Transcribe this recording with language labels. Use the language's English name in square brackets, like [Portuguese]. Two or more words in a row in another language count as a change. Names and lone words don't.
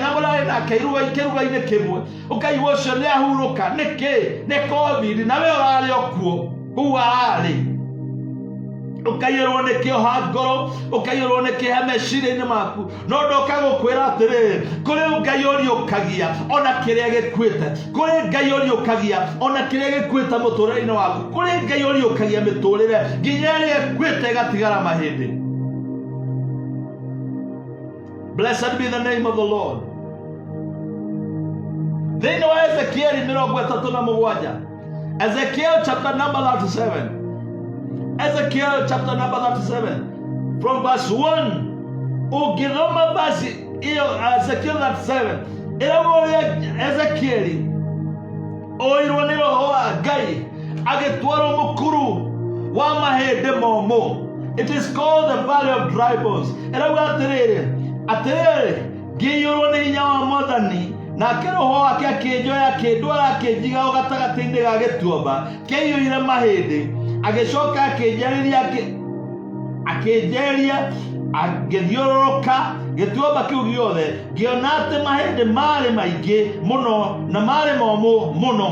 [Kikuyu] na mũrarĩ nake kĩruga-inĩ kĩmwe ũkaigua ũcio nĩ ahurũka nĩkĩ nĩ COVID na we ũrarĩ okuo kũu ararĩ ũkaiyũrwo nĩ kĩoha ngoro ũkaiyũrwo nĩ kĩeha meciria-inĩ maku no ndoka gũkwĩra atĩrĩrĩ kũrĩ Ngai ũriũkagia ona kĩrĩa gĩkuĩte kũrĩ Ngai ũriũkagia ona kĩrĩa gĩkuĩte mũtũrĩre-inĩ waku kũrĩ Ngai ũriũkagia mĩtũrĩre nginya ĩrĩa ĩkuĩte ĩgatigara mahĩndĩ. [English] Blessed be the name of the Lord. [Kikuyu] Thĩinĩ wa Ezekiel 37, [English] Ezekiel chapter number 37. Ezekiel chapter number 37 from verse 1. [Kikuyu] Ũngĩthoma verse iyo Ezekiel 37 ĩrauga Ezekiel oirwo nĩ roho wa Ngai agĩtwarwo mũkuru wa mahĩndĩ momũ. [English] It is called the valley of dry bones. [Kikuyu] Ĩrauga atĩrĩrĩ ngĩiyũrwo nĩ hinya wa Mwathani nake roho wake akĩnjoya akĩndwara akĩnjiga gatagatĩ-inĩ ga gĩtuamba kĩiyũire mahĩndĩ agĩcoka akĩnjeria agĩthiũrũrũka gĩtuamba kĩu gĩothe ngĩona atĩ mahĩndĩ marĩ maingĩ mũno na marĩ momũ mũno.